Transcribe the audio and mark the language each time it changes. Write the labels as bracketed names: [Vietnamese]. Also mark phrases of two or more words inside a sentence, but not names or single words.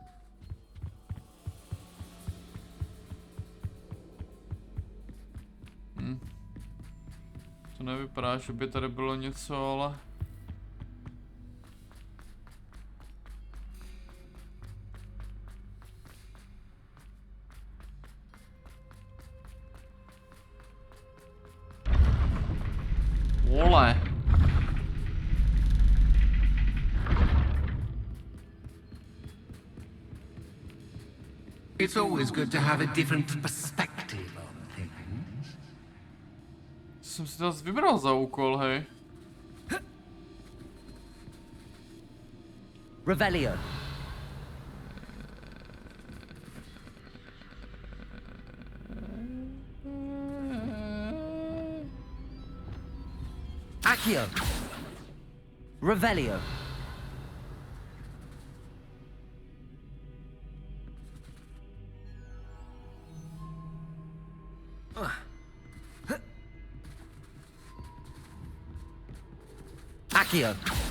[Czech] To nevypadá, že by tady bylo něco, ale... Vole. [English] It's always good to have a different perspective on things. [Czech] Jsem si to vybral za úkol, hej. Revelio. Accio. Revelio. Accio.